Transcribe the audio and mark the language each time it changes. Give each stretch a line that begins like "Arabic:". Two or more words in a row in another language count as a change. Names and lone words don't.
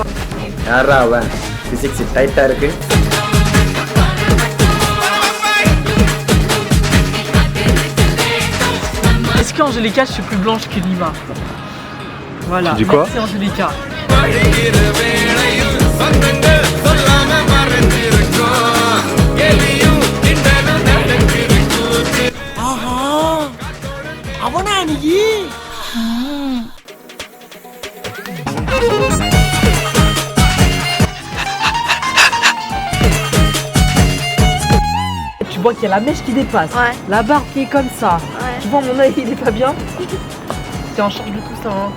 Tamil: யாரா அவன்?
English: physics tight
Tamil: இருக்கு.
French: Est-ce qu'Anjalika je suis plus blanche que Nima? Voilà. Tu dis quoi? Merci Anjalika.
Tamil: அவனா நீ?
French: Tu vois qu'il y a la mèche qui dépasse, ouais. La barbe qui est comme ça. Ouais. Tu vois mon œil il est pas bien. T'es en charge de tout ça hein.